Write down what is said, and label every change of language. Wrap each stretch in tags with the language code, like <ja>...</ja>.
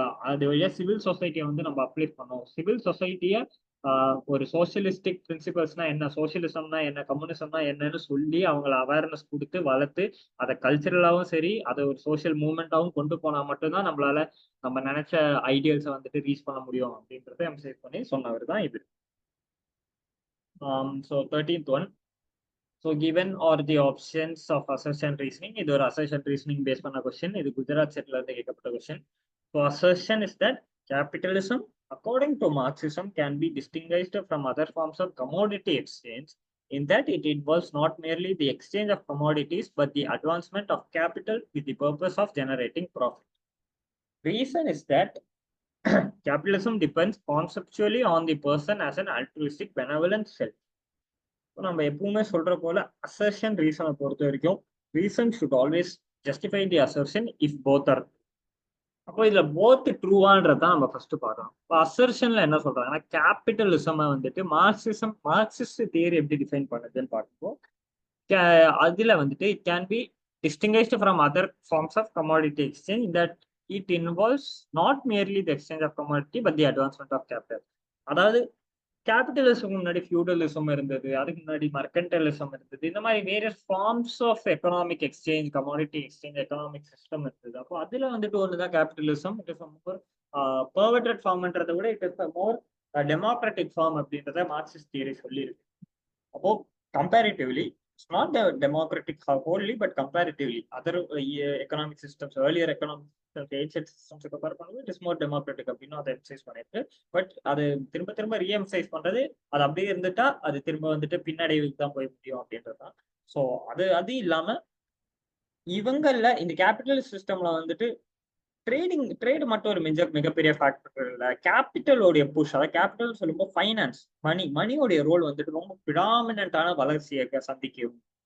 <ta>அது வழியா சிவில் சொசைட்டியை வந்து நம்ம அப்ளை பண்ணோம். சிவில் சொசைட்டியை ஒரு சோசியலிஸ்டிக் பிரின்சிபல்ஸ்னா என்ன, சோசியலிசம்னா என்ன, கம்யூனிசம்னா என்னன்னு சொல்லி அவங்களை அவேர்னஸ் கொடுத்து வளர்த்து அதை கல்ச்சரலாவும் சரி அதை ஒரு சோசியல் மூவ்மெண்டாவும் கொண்டு போனா மட்டும்தான் நம்மளால நம்ம நினைச்ச ஐடியல்ஸை வந்துட்டு ரீச் பண்ண முடியும் அப்படின்றத எம்சைஸ் பண்ணி சொன்னவர் தான் இது.</ta> <en>So 13th one. So given are the options of assertion reasoning.</en> <ta>இது ஒரு அசர்ஷன் ரீசனிங் பேஸ் பண்ண கொஸ்டின். இது குஜராத் செட்ல இருந்து கேட்கப்பட்ட question. So assertion is that</ta> <en>capitalism according to Marxism can be distinguished from other forms of commodity exchange in that it involves not merely the exchange of commodities but the advancement of capital with the purpose of generating profit. Reason is that capitalism depends conceptually on the person as an altruistic benevolent self.</en> <ta>நம்ம எப்பவுமே சொல்ற போல assertion ரீசனை பொறுத்த வரைக்கும்</ta> <en>Reason should always justify the assertion if both are.</en> <ta>அப்போ இதுல both ட்ரூவான்றதான் நம்ம first பார்க்கணும். இப்போ அசர்ஷன்ல என்ன சொல்றாங்கன்னா கேபிட்டலிசம் வந்துட்டு மார்க்சிஸ்ட் தியரி எப்படி டிஃபைன் பண்ணுதுன்னு பார்க்கும்போது அதுல வந்துட்டு</ta> <en>It can be distinguished from other forms of commodity exchange that it involves not merely the exchange of commodity but the advancement of capital.</en> <ta>அதாவது கேபிட்டலிசம் முன்னாடி ஃபியூடலிசம் இருந்தது, அதுக்கு முன்னாடி மர்கன்டலிசம் இருந்தது, இந்த மாதிரி various forms of economic exchange, commodity exchange, economic system இருந்தது. அப்போ அதுல வந்துட்டு ஒண்ணுதான் capitalism. It is more perverted ஃபார்ம்ன்றதை விட it is more democratic form அப்படின்றத மார்க்சிஸ்ட் தியரி சொல்லியிருக்கு. அப்போ comparatively</ta> <en>it's not democratic wholly but comparatively other economic systems, earlier economic systems, ancient systems compare</en> <ta>பண்ணும்போது</ta> <en>it is more democratic</en> <ta>அப்படின்னு அதை எம்சைஸ் பண்ணிருக்கு. But அது திரும்ப திரும்ப ரீஎம்சைஸ் பண்றது அது அப்படியே இருந்துட்டா அது திரும்ப வந்துட்டு பின்னடைவுக்கு தான் போய் முடியும் அப்படின்றதுதான். ஸோ அது இல்லாம இவங்கள்ல இந்த கேபிட்டல் சிஸ்டம்ல வந்துட்டு ட்ரேடு மட்டும் ஒரு மிகப்பெரிய ஃபேக்டர் இல்லை. கேபிட்டலோடைய புஷ், அதாவது கேபிட்டல் சொல்லும்போது ஃபைனான்ஸ், மணியோடைய ரோல் வந்துட்டு ரொம்ப பிடாமினன்டான வளர்ச்சியை சந்திக்கும்.</ta>